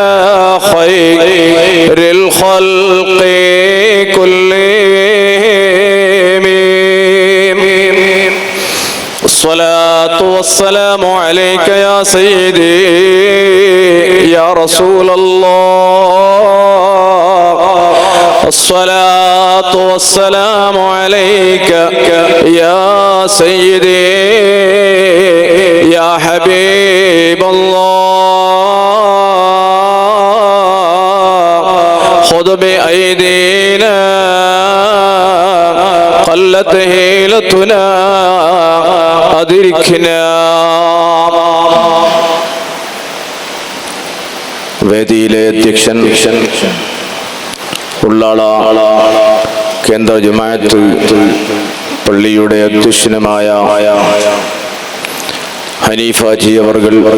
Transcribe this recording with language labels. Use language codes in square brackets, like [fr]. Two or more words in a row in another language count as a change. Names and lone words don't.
[ar] خير الخلق كلهم الصلاة والسلام عليك يا سيدي يا رسول الله الصلاة والسلام عليك يا سيدي يا حبيب الله خذ بأيدينا قلت هيلتنا أدركنا [ml] വേദിയിലെ അധ്യക്ഷൻ ഉള്ളാള കേന്ദ്ര ജമാഅത്ത് പള്ളിയുടെ അധ്യക്ഷനുമായ ഹനീഫ ജി അവർകൾ